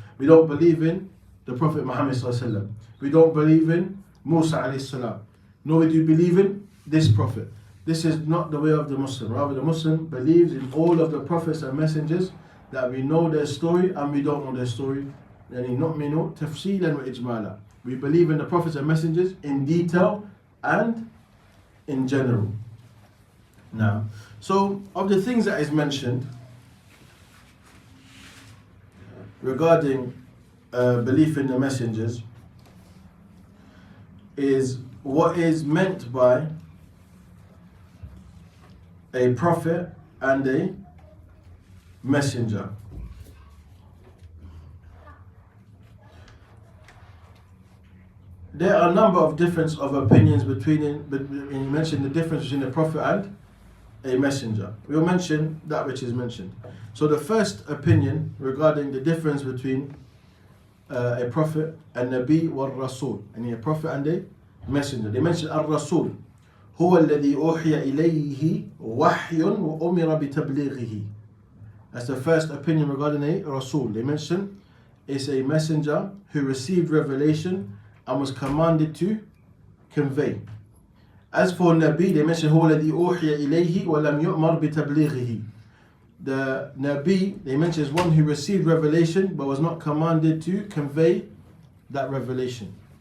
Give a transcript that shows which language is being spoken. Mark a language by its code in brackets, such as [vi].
[en] We don't believe in the Prophet Muhammad sallallahu alaihi wasallam. We don't believe in Musa alayhi salam. Nor do you believe in this prophet. This is not the way of the Muslim. Rather, the Muslim believes in all of the prophets and messengers, that we know their story and we don't know their story. [ar] يعني نؤمن تفصيلا وإجمالا. [en] We believe in the prophets and messengers in detail and in general. Now, so of the things that is mentioned regarding belief in the messengers is what is meant by a prophet and a messenger. There are a number of difference of opinions between you mentioned the difference between a prophet and a messenger. We will mention that which is mentioned. So the first opinion regarding the difference between a prophet, a nabi wa rasul, and a prophet and a messenger. They mention [ar] al-rasul هو الذي أوحي إليه وحي وأمر بتبليغه. [en] That's the first opinion regarding a rasul. They mention it's a messenger who received revelation and was commanded to convey. As for Nabi, they mention [ar] هو الذي أوحي إليه ولم يؤمر بتبليغه. [en] The Nabi, they mention, is one who received revelation but was not commanded to convey that revelation.